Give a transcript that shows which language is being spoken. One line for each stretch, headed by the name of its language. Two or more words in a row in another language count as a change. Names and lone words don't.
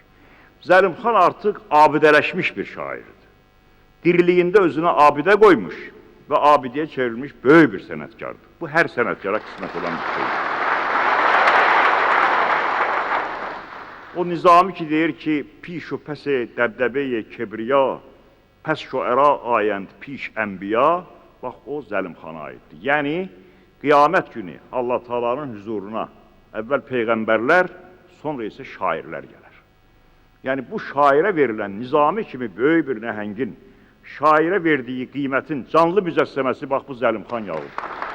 Azerbaijani: Zəlimxan artıq abidələşmiş bir şairdir. Diriliyində özünə abidə qoymuş və abidəyə çevrilmiş böyük bir sənətkardır. Bu, hər sənətkara qismət olan bir şeydir. O Nizami ki deyir ki,
Persian: پیش و پس دبدبهٔ کبریا, پس شعرا آیند پیش انبیا,
Azerbaijani: bax, o Zəlimxana aiddir. Yəni, qiyamət günü Allah Taala'nın huzuruna əvvəl peyğəmbərlər, sonra isə şairlər gələr. Yəni, bu şairə verilən Nizami kimi böyük bir nəhəngin şairə verdiyi qiymətin canlı mücəssəməsi, bax, bu Zəlimxan yağıdır.